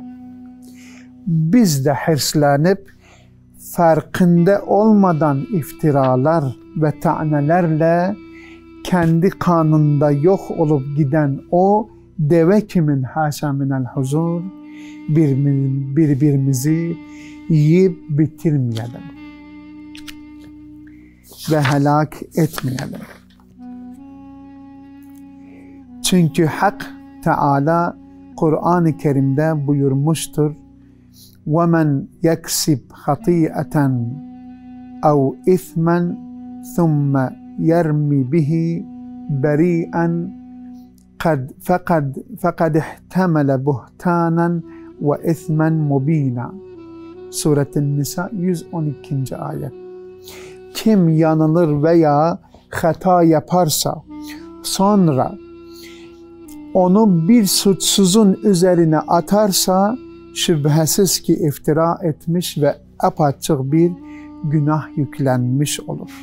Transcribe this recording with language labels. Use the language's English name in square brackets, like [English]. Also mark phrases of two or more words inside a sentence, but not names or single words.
[Turkish] Biz de hirslenip farkında olmadan iftiralar ve ta'nelerle kendi kanında yok olup giden o deve kimin haşa minel huzur birbirimizi yiyip bitirmeyelim ve helak etmeyelim. Çünkü Hak Teala Kur'an-ı Kerim'de buyurmuştur: [Arabic] وَمَنْ يَكْسِبْ خَطِيئَةً اَوْ اِثْمًا ثُمَّ يَرْمِ بِهِ بَرِيئًا فَقَدْ اِحْتَمَلَ بُهْتَانًا وَاِثْمًا مُب۪ينًا. [Turkish] Suret-i Nisa 112. ayet. Kim yanılır veya hata yaparsa sonra onu bir suçsuzun üzerine atarsa şüphesiz ki iftira etmiş ve apaçık bir günah yüklenmiş olur.